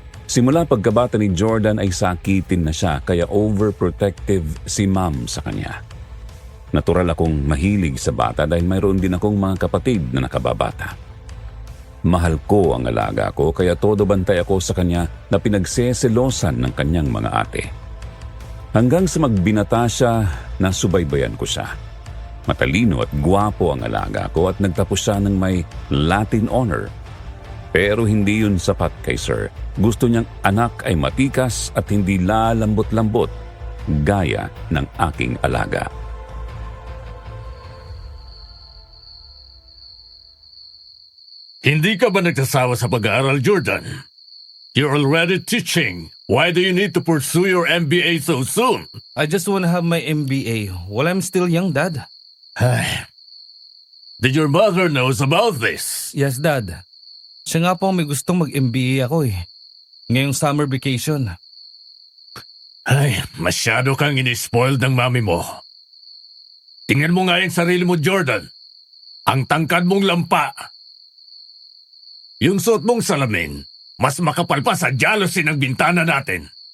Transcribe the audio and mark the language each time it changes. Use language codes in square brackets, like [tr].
[tl] Simula pagkabata ni Jordan ay sakitin na siya kaya overprotective si Ma'am sa kanya. Natural akong mahilig sa bata dahil mayroon din akong mga kapatid na nakababata. Mahal ko ang alaga ko kaya todo bantay ako sa kanya na pinagseselosan ng kanyang mga ate. Hanggang sa magbinata siya, nasubaybayan ko siya. Matalino at gwapo ang alaga ko at nagtapos siya ng may Latin honor. Pero hindi yun sapat kay Sir. Gusto niyang anak ay matikas at hindi lalambot-lambot gaya ng aking alaga. Hindi ka ba nagsasawa sa pag-aaral, Jordan? [en] You're already teaching. Why do you need to pursue your MBA so soon? I just wanna have my MBA while I'm still young, Dad. Did your mother knows about this? Yes, Dad. [tl] Siya nga po ang may gustong mag-MBA ako ngayong summer vacation. Masyado kang inispoiled ng mami mo. Tingnan mo nga yung sarili mo, Jordan. Ang tangkad mong lampa. Yung suot mong salamin, mas makapal pa sa jealousy ng bintana natin.